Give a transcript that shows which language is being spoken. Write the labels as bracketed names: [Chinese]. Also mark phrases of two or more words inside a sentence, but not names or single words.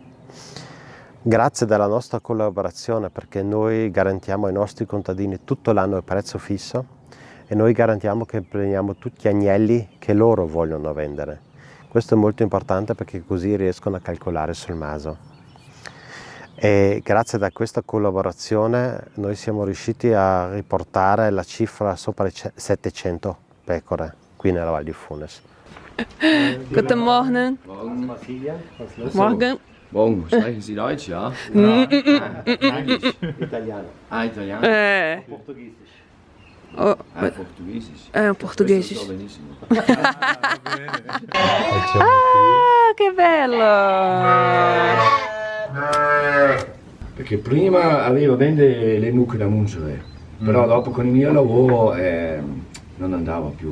[Italian] Grazie della nostra collaborazione, perché noi garantiamo ai nostri contadini tutto l'anno il prezzo fisso e noi garantiamo che prendiamo tutti gli agnelli che loro vogliono vendere. Questo è molto importante perché così riescono a calcolare sul maso. E grazie a questa collaborazione noi siamo riusciti a riportare la cifra sopra i 700 pecore qui nella Val di Funes. [German] Guten Morgen. Morgen. Morgen. Morgen, sprechen Sie Deutsch, ja? [Italian] Italiano. Ah, Italiano? Portoghese. Oh, [German] Portuguesisch. [Italian] portoghese. Questo so benissimo. Ah, che bello! Perché prima avevo ben le mucche da mungere, però dopo con il mio lavoro non andava più.